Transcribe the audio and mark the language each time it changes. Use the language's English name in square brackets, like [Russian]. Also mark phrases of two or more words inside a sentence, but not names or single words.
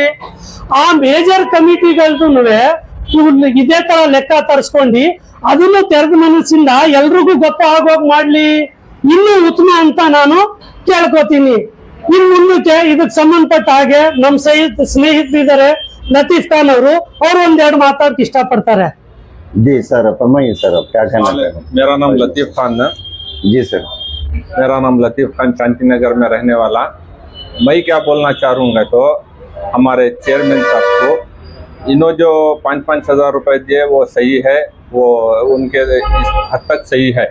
[Kannada] ಆ ಮೇಜರ್ ಕಮಿಟಿಗಳದ್ದು ಇದೇ ತರ ಲೆಕ್ಕ ತರಿಸ್ಕೊಂಡು ಅದನ್ನು ತೆರೆದ ಮನಸ್ಸಿಂದ ಎಲ್ರಿಗೂ ಗೊತ್ತಾಗೋಗ್ ಮಾಡ್ಲಿ, ಇನ್ನೂ ಉತ್ತಮ ಅಂತ ನಾನು ಕೇಳ್ಕೊತೀನಿ. ಇನ್ನು ಮುಂದಕ್ಕೆ ಇದಕ್ಕೆ ಸಂಬಂಧಪಟ್ಟ ಹಾಗೆ ನಮ್ ಸ್ನೇಹಿತರಿದ್ದಾರೆ ಲತೀಫ್ ಖಾನ್ ಅವರು ಒಂದೆರಡು ಮಾತಾಡಕ್ಕೆ ಇಷ್ಟಪಡ್ತಾರೆ. [Hindi] जी सर, फरमाइए सर, आप क्या कहना चाहते हैं? मेरा नाम लतीफ खान है। जी सर, मेरा नाम लतीफ खान, शांति नगर में रहने वाला। मैं क्या बोलना चाहूँगा तो हमारे चेयरमैन साहब को, इन्हों जो 5-5 हज़ार रुपए दिए वो सही है, वो उनके इस हद तक सही है।